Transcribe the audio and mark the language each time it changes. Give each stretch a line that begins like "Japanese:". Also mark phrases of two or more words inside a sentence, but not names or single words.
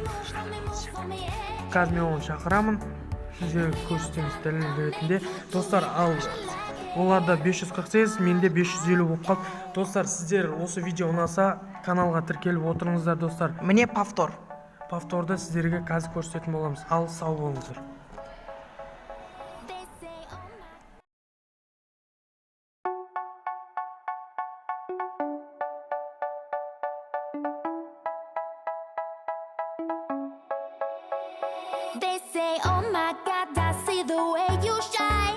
Kazakh: Қазір мен оны шақырамын, сіздерге көрсетеміз дәлел ретінде. Достар, ал оларда 548, менде 550 болып қалды. Достар, сіздер осы видео ұнаса, каналға тіркеліп отырыңыздар достар. Міне Повторды сіздерге қазір көрсететін боламыз. Ал сау болыңыздар.
English: They say, oh my God, I see the way you shine.